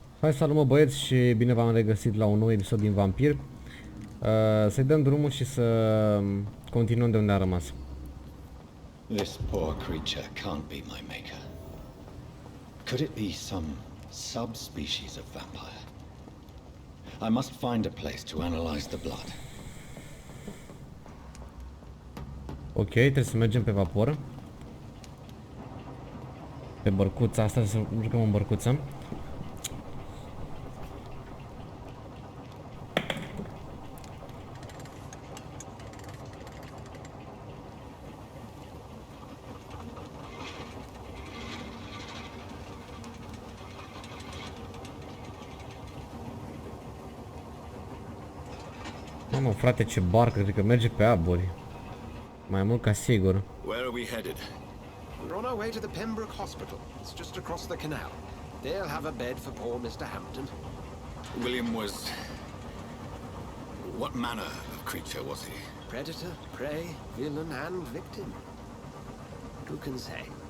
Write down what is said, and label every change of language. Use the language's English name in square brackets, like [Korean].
[Romanian] Hai, salut mă băieți și bine v-am regăsit la un nou episod din Vampyr. Să-i dăm drumul și să continuăm de unde am rămas. [English] This poor creature can't be my maker. Could it be some subspecies of vampire? I must find a place to analyze the blood. [Romanian] Ok, trebuie să mergem pe vapor. Pe bărcuța asta, să jucăm în bărcuță. Mamă, frate, ce barcă, cred că merge pe aburi. Mai mult ca sigur. [English] Where are we headed? We're on our way to the Pembroke Hospital. It's just across the canal. They'll have a bed for poor Mr. Hampton. William was... What manner of creature was he? Predator, prey, villain, and victim. Who can say?